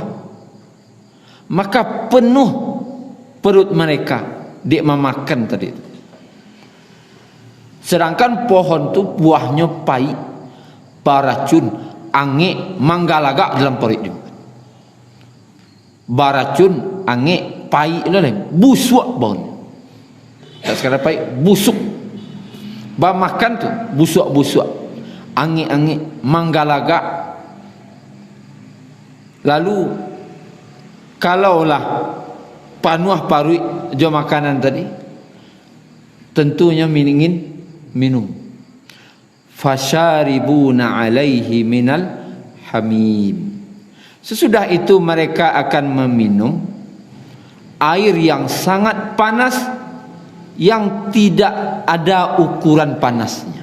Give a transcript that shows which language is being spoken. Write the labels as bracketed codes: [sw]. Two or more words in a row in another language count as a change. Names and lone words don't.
[ms] Maka penuh perut mereka dia memakan tadi. Sedangkan pohon tu buahnya pahit, beracun, angin, manggalaga dalam perut dia. Beracun, angin, pahit itu lah, busuk baunya. Tak sekadar pahit, busuk. Bah makan tu busuk-busuk, angin-angin, manggalaga. [min] Lalu kalaulah panuah parut jo makanan tadi, tentunya ingin minum. [ar] فشاربون عليه من الحميم. [id] Sesudah itu mereka akan meminum air yang sangat panas yang tidak ada ukuran panasnya.